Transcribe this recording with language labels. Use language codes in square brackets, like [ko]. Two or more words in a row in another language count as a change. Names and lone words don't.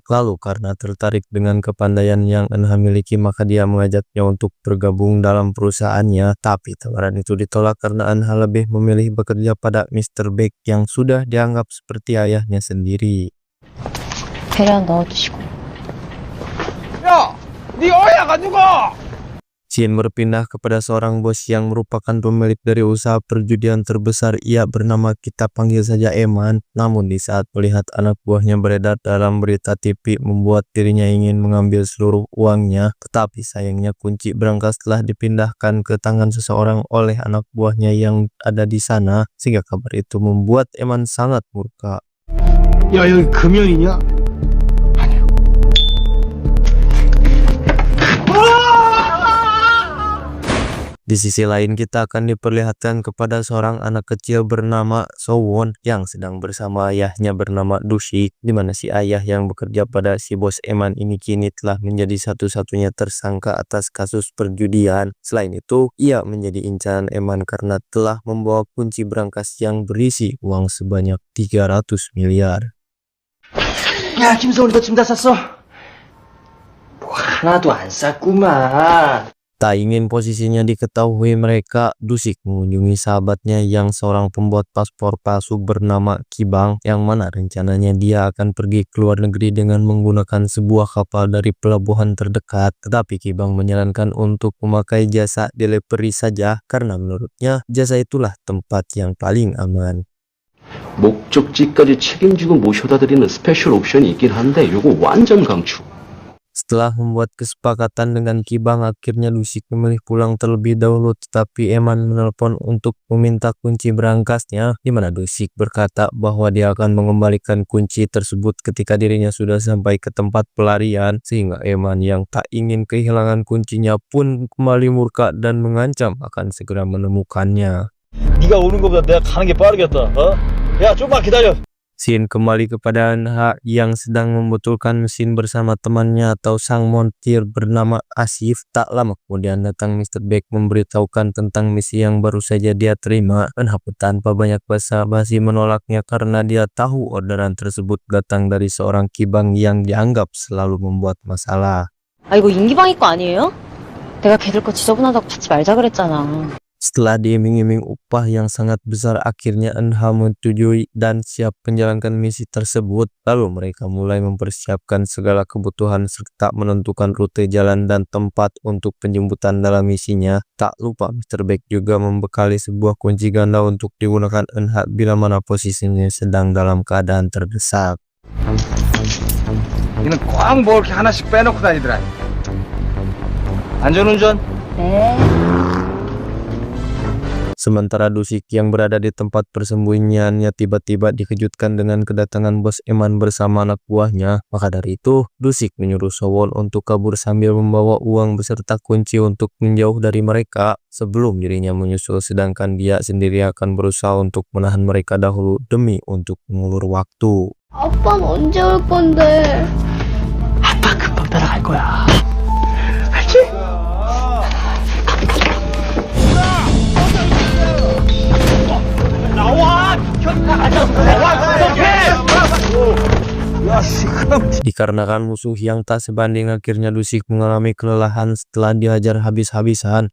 [id] Lalu karena tertarik dengan kepandaian yang Eunha miliki, maka dia mengajaknya untuk bergabung dalam perusahaannya. Tapi tawaran itu ditolak karena Eunha lebih memilih bekerja pada Mr. Baek yang sudah dianggap seperti ayahnya sendiri. [ko] 계란 넣어주시고. 야! 네 어이가 누가? [id] Shin berpindah kepada seorang bos yang merupakan pemilik dari usaha perjudian terbesar. Ia bernama, kita panggil saja Eman. Namun di saat melihat anak buahnya beredar dalam berita TV, membuat dirinya ingin mengambil seluruh uangnya. Tetapi sayangnya kunci berangkas telah dipindahkan ke tangan seseorang oleh anak buahnya yang ada di sana, sehingga kabar itu membuat Eman sangat murka. [ko] 야, 여기 금연이냐? 아니요. [id] Di sisi lain, kita akan diperlihatkan kepada seorang anak kecil bernama Sowon yang sedang bersama ayahnya bernama Dushi, di mana si ayah yang bekerja pada si bos Eman ini kini telah menjadi satu-satunya tersangka atas kasus perjudian. Selain itu, ia menjadi incaran Eman karena telah membawa kunci berangkas yang berisi uang sebanyak 300 miliar. [ko] 야, 김성훈이 너 짐 다 쌌어? 뭐 하나도 안 쌌구만. [id] Tak ingin posisinya diketahui mereka, Dusik mengunjungi sahabatnya yang seorang pembuat paspor palsu bernama Kibang, yang mana rencananya dia akan pergi ke luar negeri dengan menggunakan sebuah kapal dari pelabuhan terdekat. Tetapi Kibang menyarankan untuk memakai jasa delivery saja karena menurutnya jasa itulah tempat yang paling aman. [ko] 목적지까지 책임지고 모셔다 드리는 스페셜 옵션이 있긴 한데 요거 완전 강추. [id] Setelah membuat kesepakatan dengan Kibang, akhirnya Dusik memilih pulang terlebih dahulu, tetapi Eman menelpon untuk meminta kunci berangkasnya, di mana Dusik berkata bahwa dia akan mengembalikan kunci tersebut ketika dirinya sudah sampai ke tempat pelarian, sehingga Eman yang tak ingin kehilangan kuncinya pun kembali murka dan mengancam akan segera menemukannya. [ko] 네가 오는 것보다 내가 가는 게 빠르겠다. 야, 좀만 기다려. [id] Scene kembali kepada NH yang sedang membetulkan mesin bersama temannya atau sang montir bernama Asif. Tak lama kemudian datang Mr. Beck memberitahukan tentang misi yang baru saja dia terima. NH pun tanpa banyak basa-basi menolaknya karena dia tahu orderan tersebut datang dari seorang Kibang yang dianggap selalu membuat masalah. [ko] 아, 이거 임기방위 거 아니에요? 내가 걔들 거 지저분하다고 받지 말자 그랬잖아. [id] Setelah diiming-iming upah yang sangat besar, akhirnya NH menyetujui dan siap menjalankan misi tersebut. Lalu mereka mulai mempersiapkan segala kebutuhan serta menentukan rute jalan dan tempat untuk penjemputan dalam misinya. Tak lupa Mr. Beck juga membekali sebuah kunci ganda untuk digunakan NH bila mana posisinya sedang dalam keadaan terdesak. [ko] 니는 꼭 뭐 이렇게 하나씩 빼놓고 다니더라. 안전운전. 네. [id] Sementara Dusik yang berada di tempat persembunyiannya tiba-tiba dikejutkan dengan kedatangan bos Eman bersama anak buahnya. Maka dari itu, Dusik menyuruh Sowon untuk kabur sambil membawa uang beserta kunci untuk menjauh dari mereka sebelum dirinya menyusul, sedangkan dia sendiri akan berusaha untuk menahan mereka dahulu demi untuk mengulur waktu. [ko] 아빠는 언제 올 건데? 아빠 금방 따라갈 거야. 알지? [id] Dikarenakan musuh yang tak sebanding, akhirnya Dusik mengalami kelelahan setelah dihajar habis-habisan.